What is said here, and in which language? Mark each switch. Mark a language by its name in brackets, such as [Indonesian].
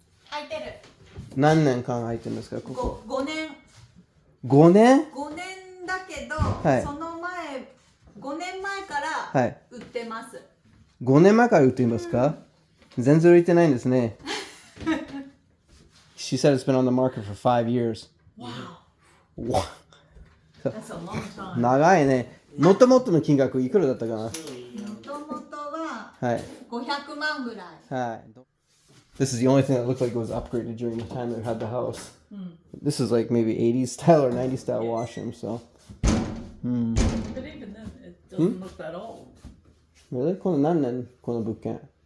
[Japanese] 空いてる。何年間空いてるんですかここ。 5年。 5年？ 5年だけど、はいその前5年前からはい売ってます。 5年前から売っていますか、全然売れてないんですね。 [English] She said it's been on the market for 5 years. Wow. Wow. That's a long time. [Japanese] 長いね。もともとの金額いくらだったかな。もともとははい。 500万ぐらい。はい。 [English] This is the only thing that looked like it was upgraded during the time they had the house. This is like maybe 80s style or 90s style washroom, so. But even then, it doesn't look that old. Really? [Japanese] この何年この物件